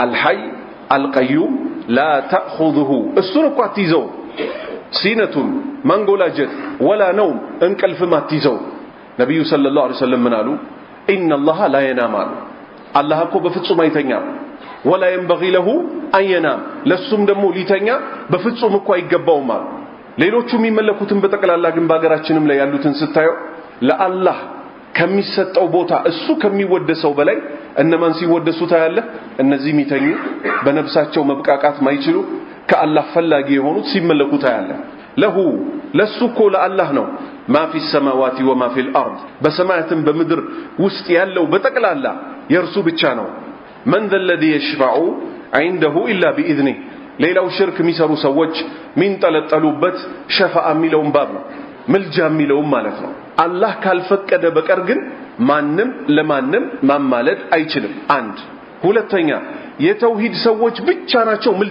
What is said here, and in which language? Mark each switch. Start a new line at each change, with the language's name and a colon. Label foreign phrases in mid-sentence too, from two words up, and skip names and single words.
Arabic: الحي القيوم لا تأخذه
Amharic: እሱን እኮ አትይዘው ሲነቱን ማንጎላጀት
Arabic: ولا نوم
Amharic: እንቅልፍም አትይዘው ነብዩ
Arabic: صلى الله عليه وسلم
Amharic: ምን አሉ
Arabic: إن الله لا ينام
Amharic: አሉ አላህ እኮ በፍጹም አይተኛም
Arabic: ولا ينبغي له أن ينام
Amharic: ለሱም ደግሞ ሊተኛ በፍጹም እኮ አይገባውም አሉ ሌሎቹ የሚመለኩትን በተቀላላ ግን በአገራችንም ላይ ያሉትን ስታየው ለአላህ ከሚሰጠው ቦታ እሱ ከሚወደሰው በላይ እነማን ሲወደሱ ታያለ እነዚህ የሚተኙ በነፍሳቸው መብቃቃት ማይችሉ ከአላህ ፈላጊ የሆኑት ሲመለኩ ታያለ ለሁ ለሱ እኮ ለአላህ ነው
Arabic: ما في السماوات وما في الارض
Amharic: በሰማያትም በምድር ውስጥ ያለው በተቀላላ የርሱ ብቻ ነው
Arabic: من ذا الذي يشفع عنده الا باذنه
Amharic: ሌላው ሽርክ የሚሰሩ ሰዎች ሚንጠለጠሉበት ሸፋዓ የሚለውን ባብ ነው ምልጃ የሚለውን ማለት ነው አላህ ካልፈቀደ በቀር ግን ማንም ለማንም ማማለድ አይችልም አንድ ሁለተኛ የተውሂድ ሰዎች ብቻ ናቸው ምልጃ